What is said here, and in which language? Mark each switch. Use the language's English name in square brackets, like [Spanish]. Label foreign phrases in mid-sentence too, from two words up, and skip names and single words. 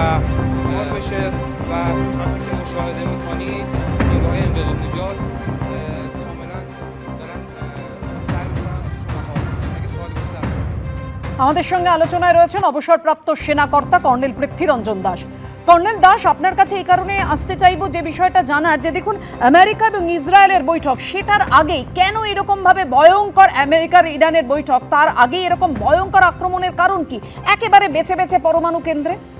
[Persian] مال بشه و همونطور که مشاهده میکنید نیروهای امداد و نجات کاملا دارن سعی میکنن آتیشو مهار کنن. اگه سوالی باشه در [Bangla] আমাদের সঙ্গে আলোচনায় রয়েছেন অবসরপ্রাপ্ত সেনাকর্তা কর্নেল পৃথ্বীরঞ্জন দাস। কর্নেল দাস, আপনার কাছে এই কারণে আসতে চাইব যে বিষয়টা জানার, যে দেখুন আমেরিকা এবং ইসরায়েলের বৈঠক, সেটার আগেই কেন এরকম ভাবে ভয়ঙ্কর আমেরিকার ইরানের বৈঠক, তার আগেই এরকম ভয়ঙ্কর আক্রমণের কারণ কি একেবারে বেছে বেছে পরমাণু কেন্দ্রে?